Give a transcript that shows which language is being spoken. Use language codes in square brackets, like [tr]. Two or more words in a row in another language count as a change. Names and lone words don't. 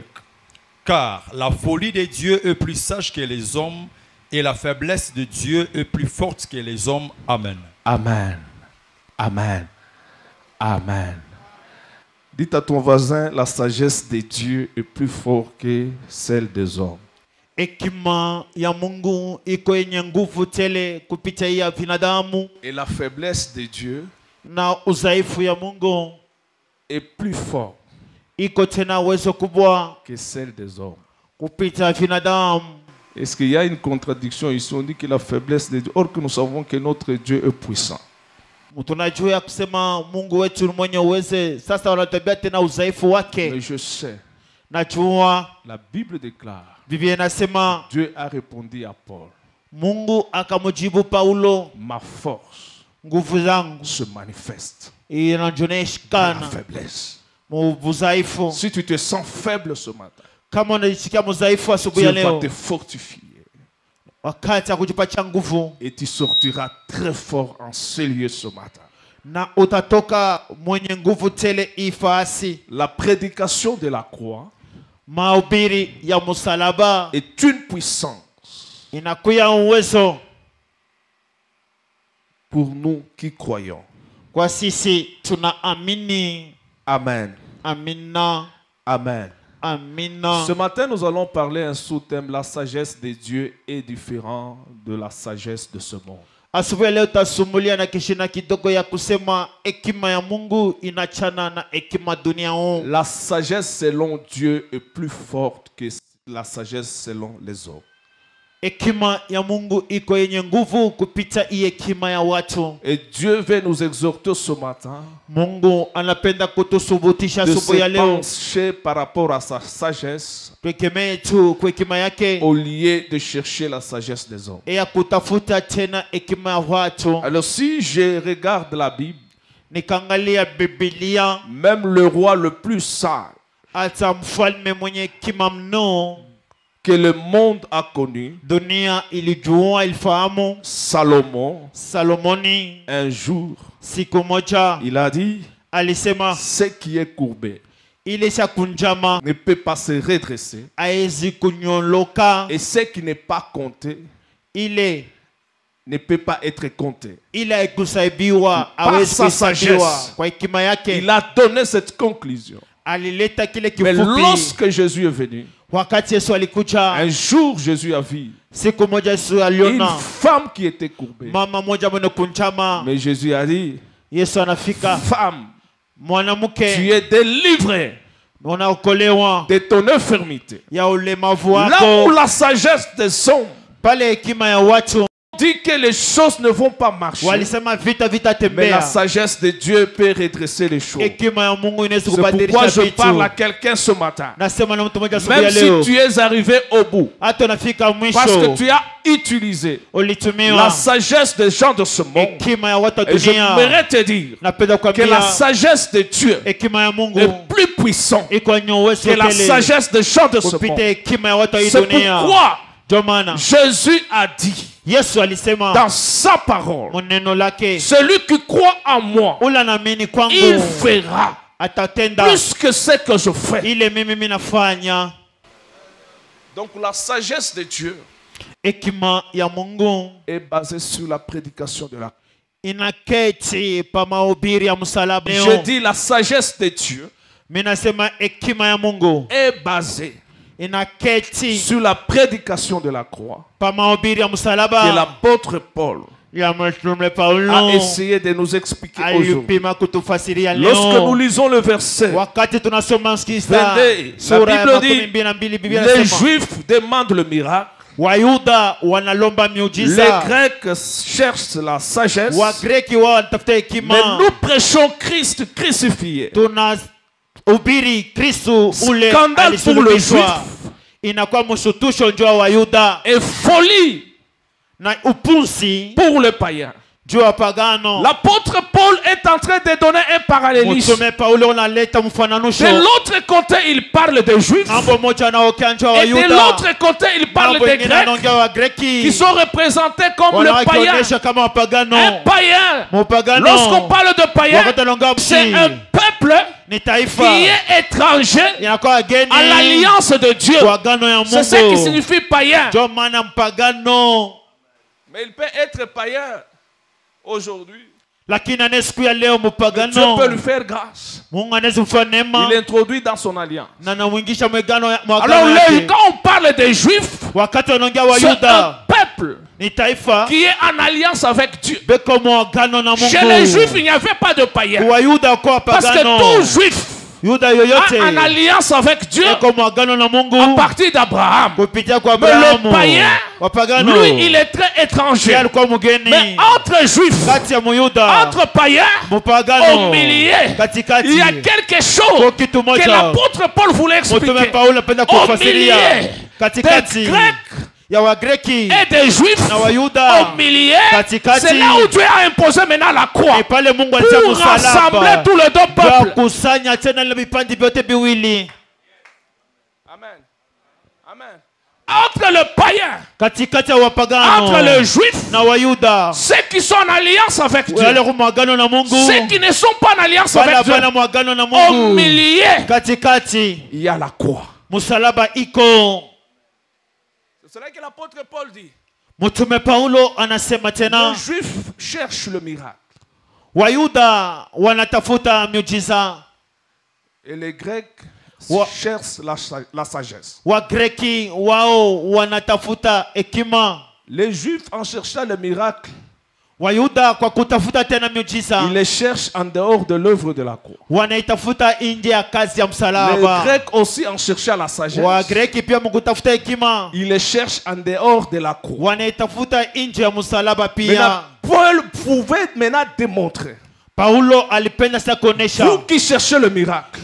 [fr] Car la folie de Dieu est plus sage que les hommes et la faiblesse de Dieu est plus forte que les hommes. Amen. Amen. Amen. Amen. Dites à ton voisin, la sagesse de Dieu est plus forte que celle des hommes. [sw] Hekima ya Mungu iko yenye nguvu tele kupitia binadamu. [fr] Et la faiblesse de Dieu [sw] na udhaifu ya Mungu [fr] est plus forte [sw] iko tena uwezo kubwa [fr] que celle des hommes. [sw] Kupita binadamu. [fr] Est-ce qu'il y a une contradiction ici? On dit que la faiblesse de Dieu, or que nous savons que notre Dieu est puissant. [sw] Tunajua kusema Mungu wetu ni mwenye uwezo. Sasa wanatabia tena udhaifu wake. [fr] Mais je sais. [sw] Najua [fr] la Bible déclare. [sw] Biblia inasema [fr] Dieu a répondu à Paul. [sw] Mungu akamjibu Paulo, [fr] ma force [sw] nguvu zangu [fr] se manifeste [sw] inaonyesha [fr] dans la faiblesse. [sw] Udhaifu. [fr] Si tu te sens faible ce matin, [sw] kama unajisikia mdhaifu asubuhi ya [fr] Dieu [sw] leo, [fr] va te fortifier. [sw] Wakati akujipatia nguvu. [fr] Et tu sortiras très fort en ce lieu ce matin. [sw] Na utatoka mwenye nguvu tele ifasi. [fr] La prédication de la croix [sw] mahubiri ya msalaba [fr] est une puissance [sw] inakuya uwezo [fr] pour nous qui croyons. [sw] Kwa sisi tunaamini. [fr] Amen. [sw] Amina. [fr] Amen. [sw] Amina. [fr] Ce matin, nous allons parler un sous-thème: la sagesse de Dieu est différente de la sagesse de ce monde. [sw] Asubuhi leo tasumulia na kishina kidogo ya kusema hekima ya Mungu inachana na hekima dunia huu. [fr] La sagesse selon Dieu est plus forte que la sagesse selon les hommes. [sw] Hekima ya Mungu iko yenye nguvu kupita hekima ya watu. [fr] Et Dieu veut nous exhorter ce matin [sw] Mungu anapenda kutusubutisha asubuhi ya leo [fr] de se pencher par rapport à sa sagesse [sw] tukemee tu kwa hekima yake [fr] au lieu de chercher la sagesse des hommes. [sw] ya kutafuta tena hekima ya watu. [fr] Alors si je regarde la Bible, [sw] nikangalia Biblia, [fr] même le roi le plus sage [sw] hata mfalme mwenye hekima mno [fr] que le monde a connu, [sw] dunia ilijua ilifahamu, Salomoni, [fr] un jour, [sw] siku moja, [fr] il a dit, [sw] alisema, [fr] ce qui est courbé [sw] kunjama [fr] ne peut pas se redresser, [sw] haezi kunyoloka, [fr] et ce qui n'est pas compté ne peut pas être compté. Par sa sagesse, [sw] kwa hekima yake, [fr] il a donné cette conclusion. [sw] Alileta kile kifupi. [fr] Mais lorsque Jésus est venu, [sw] wakati Yesu alikuja, [fr] un jour Jésus a vu [sw] siku moja Yesu aliona [fr] une femme qui était courbée. [sw] Mama moja mwenye kunjama. [fr] Mais Jésus a dit, [sw] Yesu anafika. [fr] Femme, tu [sw] Mwanamke [fr] es délivré [sw] unaokolewa [fr] de ton infirmité. [sw] ya ulemavu [fr] Là où [sw] wako. [fr] la sagesse des hommes [sw] Pale hekima ya watu [fr] dit que les choses ne vont pas marcher, [sw] walisema vita [fr] mais la [sw] vitatembea. [fr] sagesse de Dieu peut redresser les choses. [sw] Hekima ya Mungu inaweza [fr] C'est pourquoi [sw] kubadilisha [fr] je parle à [sw] vitu. [fr] quelqu'un ce matin. [sw] Nasema na mtu mmoja asubuhi [fr] Même [sw] ya leo, [fr] si tu es arrivé au bout, [sw] hata unafika [fr] parce que [sw] mwisho, [fr] tu as utilisé la [sw] ulitumiwa [fr] sagesse des gens de ce monde, [sw] hekima ya watu wa [fr] et je [sw] dunia. [fr] voudrais te dire [sw] Napenda [fr] que la [sw] kukwambia [fr] sagesse de Dieu [sw] hekima ya Mungu [fr] est plus puissante [sw] iko kwenye uwezo [fr] que la [sw] tele [fr] sagesse des gens de ce [sw] kupita [fr] monde. [sw] hekima ya watu wa hii [fr] C'est [sw] dunia. [fr] pourquoi [sw] Ndio maana [fr] Jésus a dit [sw] Yesu alisema [fr] dans sa parole, [sw] maneno lake, [fr] celui qui croit en moi, [sw] ula naamini [fr] il [sw] kwangu [fr] fera [sw] atatenda [fr] plus que ce que je fais. [sw] ile mimi nafanya. [fr] Donc la sagesse de Dieu [sw] Hekima ya Mungu [fr] est basée sur la prédication de la... [sw] inaketi pa mahubiri ya msalaba. [fr] Je dis la sagesse de Dieu [sw] Mimi nasema hekima ya Mungu [fr] est basée [sw] inaketi [fr] sur la prédication de la croix [sw] pa mahubiri ya [fr] que [sw] msalaba [fr] l'apôtre Paul [sw] ya mtume [fr] a [sw] Paulo [fr] essayé de nous expliquer aujourd'hui. [sw] alipima kutufasiria [fr] Lorsque nous [sw] leo. [fr] lisons le verset, [sw] Wakati tunasoma msikisa 22, sura ya [fr] la Bible dit, [sw] 22 Biblia [fr] les [sw] inasema [fr] Juifs demandent le miracle, [sw] Wayuda wanalomba [fr] les [sw] miujiza, [fr] Grecs cherchent la sagesse, [sw] Wagreki wao wanatafuta [fr] mais [sw] hekima. [fr] nous prêchons Christ crucifié. [sw] Tunahubiri Kristo ule [fr] Scandale pour le [sw] alisulubishwa. [fr] juif [sw] Inakuwa mshutusho njoo wa Wayuda [fr] et folie [sw] na upuzi [fr] pour le païen. [sw] juu ya pagano. [fr] L'apôtre Paul est en train de donner un parallélisme. [sw] Mtume Paulo unaleta mfananisho. [fr] De l'autre côté, il parle des Juifs. [sw] Mambo moja anaongea njoo wa [fr] Et de [sw] Wayuda. [fr] l'autre côté, il parle [sw] Mambo [fr] des [sw] ingine [fr] Grecs [sw] anaongea wa Greki. [fr] qui sont représentés comme le païen. [sw] Wanawakionyesha kama wapagano. [fr] Un païen. [sw] Mupagano. [fr] Lorsqu'on parle de païen, [sw] Wakati anaongea [fr] c'est [sw] msi. [fr] un peuple [sw] Ni [fr] qui [sw] taifa [fr] est étranger [sw] inakuwa geni [fr] à l'alliance de Dieu. [sw] kwa agano ya [fr] C'est ce qui [sw] Mungu. [fr] signifie païen. [sw] Ndio maana mpagano, [fr] Mais il peut être païen aujourd'hui. [sw] lakini ane siku ya leo [fr] Dieu [sw] mpagano [fr] peut lui faire grâce. [sw] Mungu anaweza kufanya neema [fr] Il introduit dans son alliance. [sw] na namwingisha mwagano [fr] Alors [sw] yake. [fr] quand on parle des Juifs, [sw] Wakati wanaongea [fr] c'est un [sw] Wayuda [fr] peuple [sw] ni taifa [fr] qui est en alliance avec Dieu. [sw] beko mwagano na [fr] Chez les Juifs, [sw] Mungu. [fr] il n'y avait pas de païens. [sw] Wayuda kwa [fr] Parce que [sw] pagano, [fr] tout Juif [sw] Yuda [fr] a [sw] yoyote [fr] en alliance avec Dieu [sw] beko mwagano na [fr] à [sw] Mungu [fr] partir d'Abraham. [sw] kupitia kwa [fr] Mais le [sw] Abrahamu. [fr] païen, [sw] Wapagano [fr] lui, il est très étranger. [sw] yeye alikuwa mgeni [fr] Mais entre Juifs, [sw] kati ya Muyuda [fr] entre païens, au [sw] mpagano [fr] milieu, [sw] katikati. [fr] il y a quelque chose [sw] Kwa kitu [fr] que [sw] moja [fr] l'apôtre Paul voulait [sw] Mtume [fr] expliquer. [sw] Paulo anapenda [fr] Au [sw] kufasiria [fr] milieu [sw] katikati [fr] des Grecs [sw] ya Wagreki [fr] et des Juifs, [sw] na Wayuda. [fr] au milieu, [sw] Katikati. [fr] c'est là où Dieu a imposé maintenant la croix [sw] E pale Mungu alitia [fr] pour rassembler [sw] msalaba [fr] tous les deux [sw] kwa [fr] peuples. [sw] kusanya tena ile vipande vyote viwili [fr] Amen. Amen. Entre le païen, [sw] katikati ya wapagano [fr] entre les Juifs, [sw] na Wayuda, [fr] ceux qui sont en alliance avec Dieu, [sw] wale mwagano na Mungu, [fr] ceux qui ne sont pas en alliance [sw] wale [fr] avec Dieu, [sw] hapana mwagano na [fr] au [sw] Mungu. [fr] milieu, [sw] Katikati [fr] il y a la croix. [sw] msalaba iko. [fr] C'est cela que l'apôtre Paul dit. [sw] Mtume Paulo anasema [fr] Les [sw] tena, [fr] Juifs cherchent le miracle [sw] Wayuda wanatafuta miujiza, [fr] et les Grecs [sw] Wa- [fr] cherchent la sagesse. [sw] Wagreki wao wanatafuta hekima. [fr] Les Juifs, en cherchant le miracle, [sw] Wayuda kwa kutafuta tena miujiza [fr] ils les cherchent en dehors de l'œuvre de la croix. [sw] wanaitafuta nje ya kazi ya [fr] Les [sw] msalaba. [fr] Grecs aussi, en cherchant la sagesse, [sw] Wagreki pia mkutafuta hekima [fr] ils les cherchent en dehors de la croix. [sw] wanaitafuta nje ya msalaba [fr] Maintenant, [sw] pia. [fr] Paul pouvait maintenant démontrer. [sw] Paulo alipenda sasa kuonesha, [fr] Vous qui cherchez le miracle,